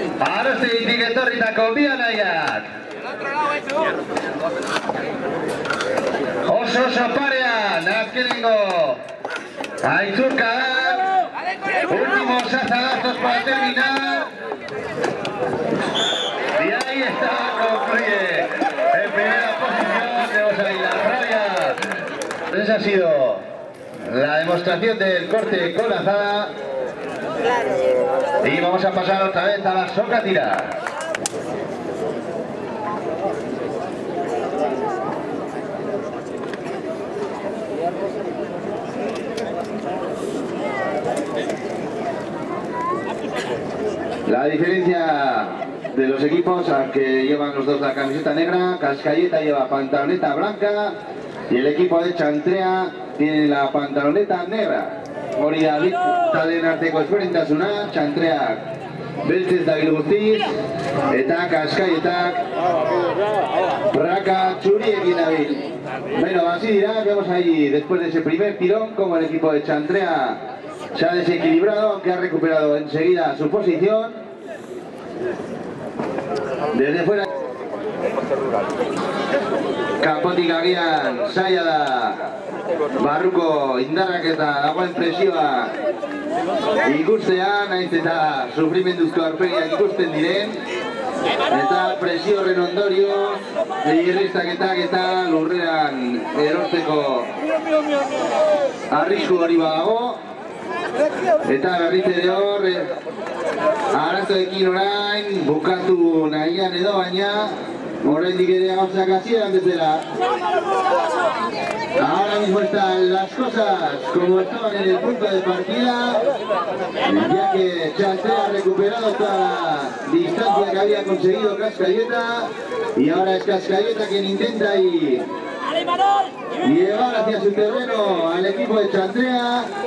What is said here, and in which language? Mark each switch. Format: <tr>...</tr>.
<eu>Arostegitik etorritako bi anaiak. Oso parean, azkenengo aitzurkan.</eu> <es>Últimos azadazos para terminar. Y ahí está, concluye en primera posición de José Aguilar Rabia. Esa ha sido la demostración del corte con la azada. Y vamos a pasar otra vez a la sokatira. La diferencia de los equipos, aunque llevan los dos la camiseta negra, Cascayeta lleva pantaloneta blanca y el equipo de Chantrea tiene la pantaloneta negra.</es> <eu>Hori da taldeen arteko ezberdintasuna, Chantreak beltzez dabil guztiz, eta Cascayetak praka txuriekin dabil.</eu> <es>Bueno, así dirá, vemos ahí después de ese primer tirón como el equipo de Chantrea se ha desequilibrado, aunque ha recuperado enseguida su posición. Desde fuera</es> <eu>kanpotik agian zaila da barruko indarrak eta dagoen presioa ikustean, naiz eta sufrimenduzko aurpegiak ikusten diren, eta presio horren ondorio, irristaketak eta lurrean erortzeko arrisku hori badago, eta berriz ere hor, arazoekin orain bukatu nahian edo baina, oraindik ere gauzak hasieran bezala.</eu> <es>Ahora mismo están las cosas como estaban en el punto de partida, ya que Chantrea ha recuperado toda la distancia que había conseguido Cascalleta y ahora es Cascalleta quien intenta llevar hacia su terreno al equipo de Chantrea.</es>